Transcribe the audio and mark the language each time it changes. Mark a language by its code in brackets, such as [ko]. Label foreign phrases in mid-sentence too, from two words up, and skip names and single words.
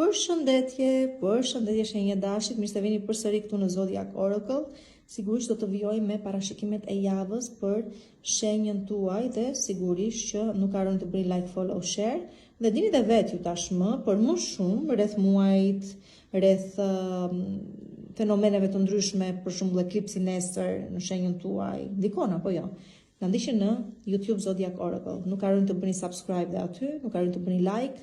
[sq] Përshëndetje shenjë dashit, mirë se vini përsëri këtu në Zodiac Oracle. Sigurisht do të vijoj me parashikimet e javës për shenjën tuaj dhe sigurisht që nuk harroni të bëni [en] like, follow, share. [sq] Dhe dini dhe vetë ju tashmë për më shumë rreth muajit, rreth fenomeneve të ndryshme, për shembull eklipsi nesër në shenjën tuaj. Ndikon apo jo? Na ndiqni në YouTube Zodiac Oracle. Nuk harroni të bëni subscribe dhe aty, nuk harroni të bëni like.